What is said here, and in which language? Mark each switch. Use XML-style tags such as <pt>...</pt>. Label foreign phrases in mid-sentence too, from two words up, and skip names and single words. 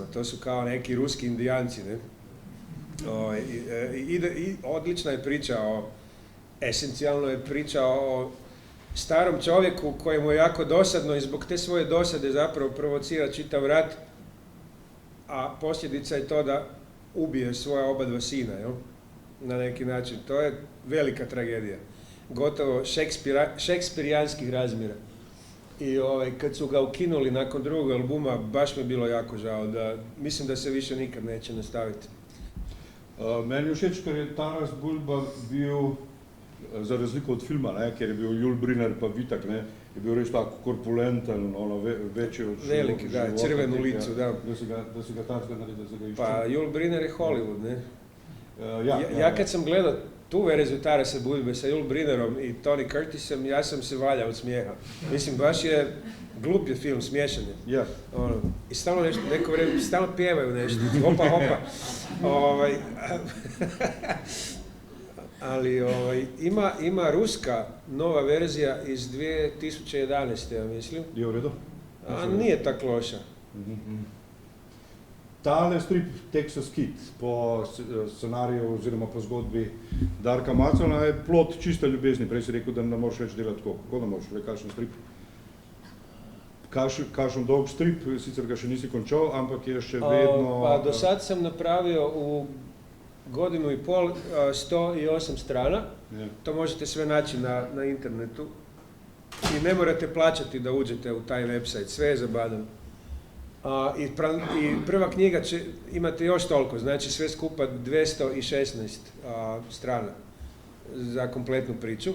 <hr>To su kao neki ruski indijanci, ne? I odlična je priča esencijalno je priča o starom čovjeku kojemu je jako dosadno i zbog te svoje dosade zapravo provocira čitav rat, a posljedica je to da ubije svoja oba dva sina, jel? Na neki način. To je velika tragedija. Gotovo šekspirijanskih razmjera. I kad su ga ukinuli nakon drugog albuma, baš mi je bilo jako žao. Mislim da se više nikad neće nastaviti.</hr> <sl>Meni je všeč, ker je Taras Bulba bil, za razliko od filma, ne, ker je bil Yul Brynner pa Vitak, ne, je bil res tako korpulenten, večji od života.</sl> <hr>Veliki, da, crveno licu, da.</hr> <sl>Da si ga takega naredil, da si ga iščil. Pa Yul Brynner je Hollywood, ne.</sl> <hr>Ja kad sam gledao tu verziju Tarasa Budbe sa Yul Brynnerom i Tony Curtisom, ja sam se valjao od smijeha. Mislim, baš je glup je film, smiješan je. Ono, i stalno nešto, neko vrijeme, stalno pjevaju nešto, hopa. Ali ima ruska nova verzija iz 2011. ja mislim. Je u redu? A nije tako loša.</hr> <sl>Tale strip Texas Kid po scenariju oziroma po zgodbi Darka Macona je plod čiste ljubezni. Prej si rekel, da ne moreš več delati tako. Kako ne moreš, kakšen strip? Kakšen dolg strip, sicer ga še nisi končal, ampak je še vedno...</sl> <hr>Pa do sad sam napravio u godinu i pol 108 strana. To možete sve naći na internetu. I ne morate plaćati da uđete u taj website, sve je zabavno. I prva knjiga imate još toliko, znači sve skupa 216 strana za kompletnu priču.</hr>